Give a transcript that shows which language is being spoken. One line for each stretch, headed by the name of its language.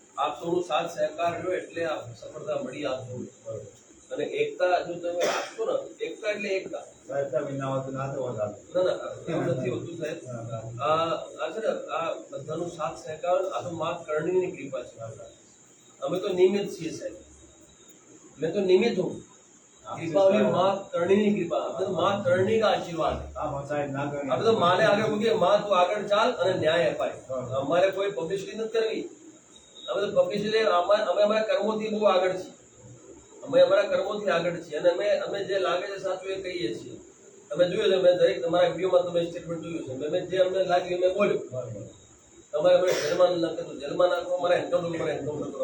Gujarati: આપ સૌનો સાથ સહકાર રહ્યો એટલે આ સફળતા મળી આપ સૌને. અને એકતા જો તમે રાખશો ને, એકતા એટલે એકતા. સહાયતા વિના હોત ના તો હોત. ના એવું નથી હોતું સાહેબ. આ છે ને આ બધાનો સાથ સહકાર આ તો મા કરણીની કૃપા છે. અમે તો નિમિત્ત છીએ સાહેબ.
Hindi: मैं तो निमित्त हूँ. दीपावली माँ करणी की कृपा. अब तो माँ करणी का आशीर्वाद है.
Gujarati: આ મસાજ ના કરે.
Hindi: अब तो माँ ने आगे बोले माँ तू
Gujarati: આગળ ચાલ અને ન્યાય અપાય. અમારે કોઈ પબ્લિસિટી નથી કરવી. અમે તો પબ્લિસિટી અમે અમારા કર્મોથી બહુ આગળ છીએ. અમે અમારા કર્મોથી આગળ છીએ અને અમે જે લાગે છે સાચું એ કહીએ છીએ. તમે જોયું છે, મેં દરેક તમારા વિડીયોમાં તમે સ્ટેટમેન્ટ જોયું છે. મેં જે અમને લાગ્યું મેં બોલ્યું. તમારે અમે જેલમાં નાખો, જેલમાં નાખો, મારા એન્કાઉન્ટર કરો.